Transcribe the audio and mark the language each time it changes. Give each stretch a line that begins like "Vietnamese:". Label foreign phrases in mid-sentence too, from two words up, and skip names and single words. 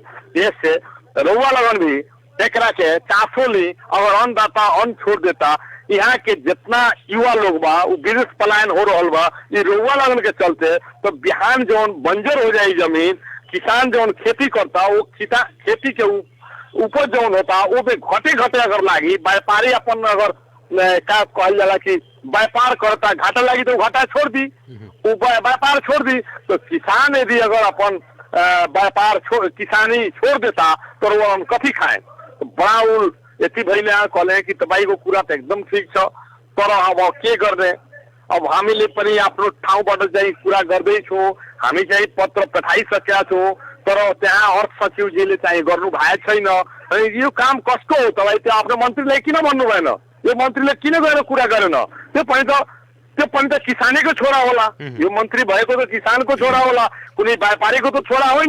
Bhojpuri: इससे रउआ लोगन भी एकरा के चासो ली, अगर अन्नदाता अन्न छोड़ देता, यहाँ के जितना युवा लोग बा वो विदेश पलायन हो रहा बा, ये रउआ लोगन के चलते तो बिहान जौन बंजर हो जाए जमीन, किसान जौन खेती करता वो खेती के उपज जौन होता वो भी घटे अगर लागी, व्यापारी अपन अगर का कहल जाला कि व्यापार करता घाटा लागी तो घाटा छोड़ दी, व्यापार छोड़ दी। तो किसान यदि अगर अपन व्यापार किसानी छोड़ देता तो वो हम कथी खाए।
Nepali: तो बड़ा उल एथी भैले कहले कि तबाई को पूरा तो एकदम ठीक छ, तर अब के गर्ने, अब हामीले पनि आफ्नो ठाउँबाट चाहिँ कुरा गर्दैछौँ, हामी चाहिँ पत्र पठाइसकेका छौँ, तर त्यहाँ अर्थ सचिवजीले चाहिँ गर्नु भएको छैन। यो काम कसको हो त भाइ, त्यो आफ्नो मन्त्रीलाई किन भन्नु भएन, यो मन्त्रीले किन गएर कुरा गरेन, त्यो पनि त किसानीको छोरा होला, यो मन्त्री भएको त किसानको छोरा होला, कुनै व्यापारीको त छोरा होइन।